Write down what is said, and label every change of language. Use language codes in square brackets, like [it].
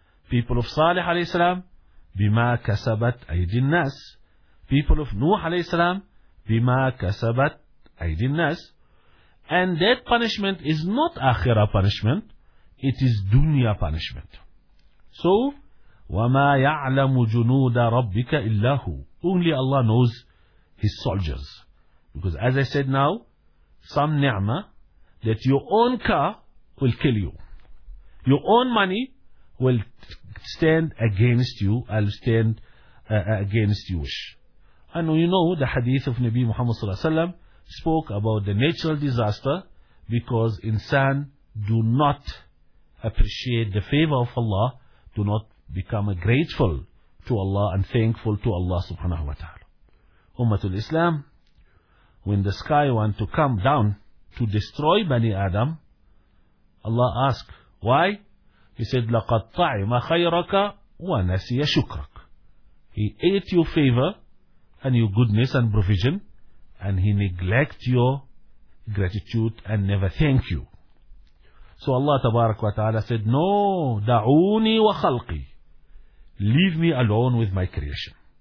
[en] People of Salih alayhi salam [ar] bima kasabat aydin nas. [en] People of Nuh alayhi salam [ar] bima kasabat aydin nas. [en] And that punishment is not akhirah punishment, it is dunya punishment. So [ar] وَمَا يَعْلَمُ جُنُودَ رَبِّكَ إِلَّهُ. [en] Only Allah knows His soldiers. Because as I said now, some ni'mah that your own car will kill you. Your own money will stand against you, I'll stand against you. And we know the hadith of Nabi Muhammad [ar] sallallahu alayhi wa sallam [en] spoke about the natural disaster because insan do not appreciate the favor of Allah, do not become grateful to Allah and thankful to Allah [ar] subhanahu wa ta'ala. [en] Ummatul Islam, when the sky want to come down to destroy Bani Adam, Allah asked, why? He said, [ar] لَقَدْ طَعِمَ خَيْرَكَ وَنَسِيَ شُكْرَكَ. [en] He ate your favor and your goodness and provision, and he neglect your gratitude and never thank you. So Allah [ar] tabarak wa ta'ala [en] said, no, [ar] دَعُونِي وَخَلْقِي. [en] Leave me alone with my creation.